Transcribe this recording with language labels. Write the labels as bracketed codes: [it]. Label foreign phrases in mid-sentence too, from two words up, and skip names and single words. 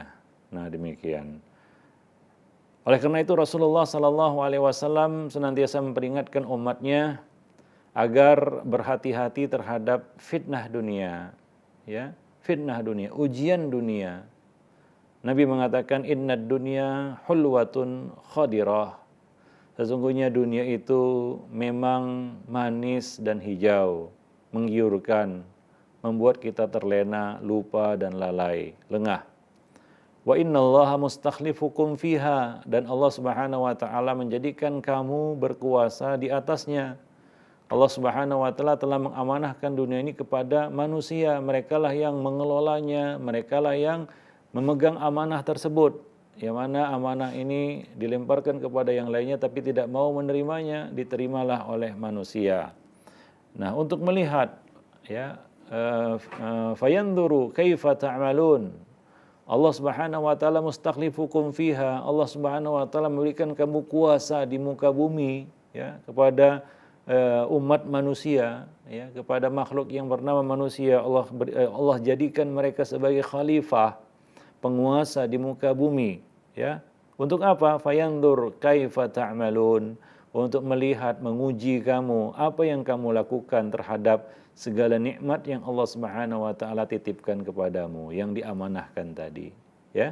[id] Nah, demikian. Oleh karena itu Rasulullah [ar] صلى الله عليه وسلم [id] senantiasa memperingatkan umatnya agar berhati-hati terhadap fitnah dunia, ya, fitnah dunia, ujian dunia. Nabi mengatakan [ar] إن الدنيا حلوة خضرة. [id] Sesungguhnya dunia itu memang manis dan hijau, menggiurkan, membuat kita terlena, lupa dan lalai, lengah. [ar] وإن الله مستخلفكم فيها, [id] dan Allah [ar] سبحانه وتعالى [id] menjadikan kamu berkuasa di atasnya. Allah [ar] سبحانه وتعالى [id] telah mengamanahkan dunia ini kepada manusia, merekalah yang mengelolanya, merekalah yang memegang amanah tersebut. Yang mana amanah ini dilemparkan kepada yang lainnya tapi tidak mau menerimanya, diterimalah oleh manusia. Nah, untuk melihat ya [ar] فينظر كيف تعملون. الله سبحانه وتعالى مستخلفكم فيها. [id] Allah [ar] سبحانه وتعالى [id] memberikan kamu kuasa di muka bumi ya kepada umat manusia ya, kepada makhluk yang bernama manusia. Allah jadikan mereka sebagai khalifah, penguasa di muka bumi ya. Untuk apa? [ar] فينظر كيف تعملون. [id] Untuk melihat, menguji kamu apa yang kamu lakukan terhadap segala nikmat yang Allah [ar] سبحانه وتعالى [id] titipkan kepadamu, yang diamanahkan tadi, ya.